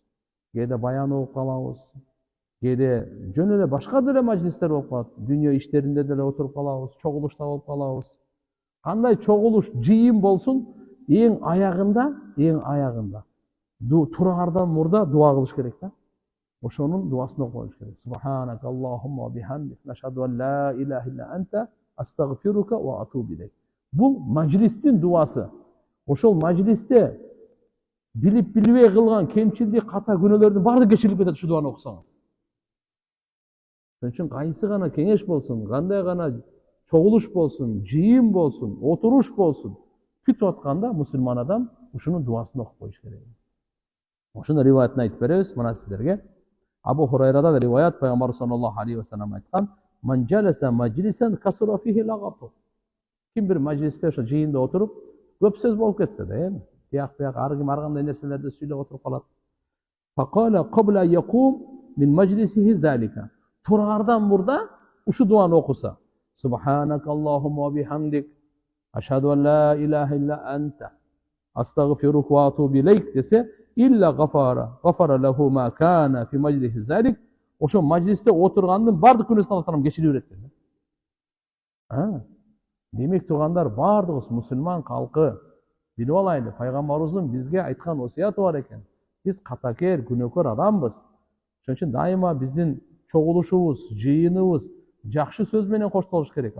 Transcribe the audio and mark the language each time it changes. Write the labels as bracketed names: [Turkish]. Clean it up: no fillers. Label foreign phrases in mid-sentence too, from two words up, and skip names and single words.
[Kyrgyz] Кээде баян окуп калабыз. Кээде жөн эле башка деле majlistер болуп калат. Дүйнө иштеринде деле отуруп калабыз, чогулушта болуп калабыз. Кандай чогулуш, жыйын болсун, эң аягында тураардан мурда дуа кылыш керек да. Ошонун дуасын окуш керек. [Arabic] سبحانك اللهم وبحمدك أشهد أن لا إله إلا أنت أستغفرك وأتوب إليك. [Kyrgyz] Бул majlистин дуасы. Ошол majlisте билип билбей кылган кемчилдик, ката күнөөлөрдүн баары кечирилип кетет ушу дуаны окусаңыз. Ошон үчүн кайсы гана кеңеш болсун, кандай гана чогулуш болсун, жыйын болсун, отуруш болсун, күтүп атканда мусулман адам ушунун дуасын окуп коюш керек. Ошону риваятын айтып беребиз мына сиздерге. Абу Хурайрадан риваят, Пайгамбар [Arabic] صلى الله عليه وسلم [Kyrgyz] айткан: [Arabic] "من جلس مجلسا كثر فيه لغطه." [Kyrgyz] Ким бир majlisте ошо жыйында отуруп, көп сөз болуп кетсе да, эми тияк ар ким ар кандай нерселерди сүйлөп отуруп калат. [Arabic] فقال قبل يقوم من مجلسه ذلك. [Kyrgyz] Тураардан мурда ушу дуаны окуса: [Arabic] "سبحانك اللهم وبحمدك أشهد أن لا إله إلا أنت أستغفرك وأتوب إليك" dese, إلا غفر له ما كان في مجلسه ذلك. [Kyrgyz] Ошо majliste отургандын бардык күнөөсүн Алла таалам кечирип берет деп. Демек тугандар, бардыгыбыз мусулман калкы билип алайлы, пайгамбарыбыздын бизге айткан осуяты бар экен. Биз катакер, күнөөкөр адамбыз. Ошон үчүн дайыма биздин чогулушубуз, жыйыныбыз жакшы сөз менен коштолуш керек.